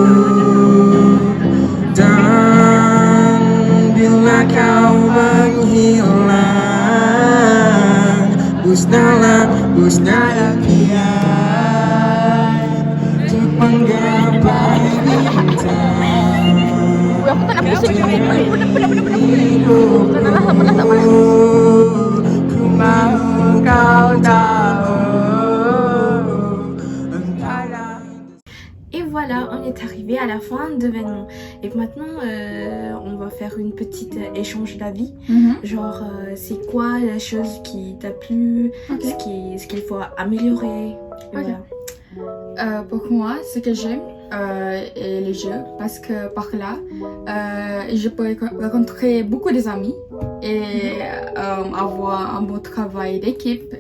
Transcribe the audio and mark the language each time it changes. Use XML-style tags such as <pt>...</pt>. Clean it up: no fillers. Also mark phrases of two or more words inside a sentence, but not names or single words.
<ms>Dan bila kau menghilang, musnahlah impian untuk menggapai bintang. Aku tak nak pusing Ku mau kau tahu entahlah.</ms> <fr>Et voilà, on est arrivé à la fin de l'événement. Et maintenant, on va faire une petite échange d'avis. Genre, c'est quoi la chose qui t'a plu, ce qu'il faut améliorer. Et Ok. voilà. Pour moi, ce que j'aime est les jeux parce que par là, je peux rencontrer beaucoup d'amis et avoir un bon travail d'équipe.</fr>